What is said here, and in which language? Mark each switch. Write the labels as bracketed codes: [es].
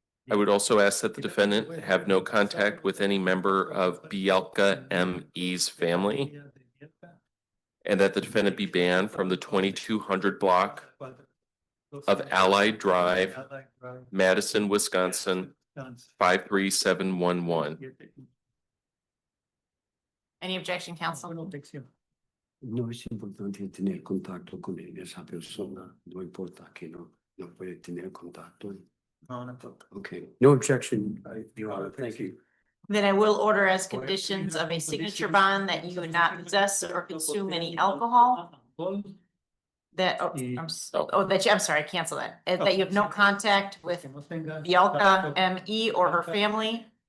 [en] I would also ask that the defendant have no contact with any member of Bielka M.E.'s family, and that the defendant be banned from the 2200 block of Allied Drive, Madison, Wisconsin, 53711. Any objection, counsel? [es] No es importante tener contacto con esa persona, no importa que no puede tener contacto. [en] Okay, no objection, Your Honor, thank you. Then I will order as conditions of a signature bond that you would not possess or consume any alcohol. That, I'm sorry, cancel that. That you have no contact with Bielka M.E. or her family.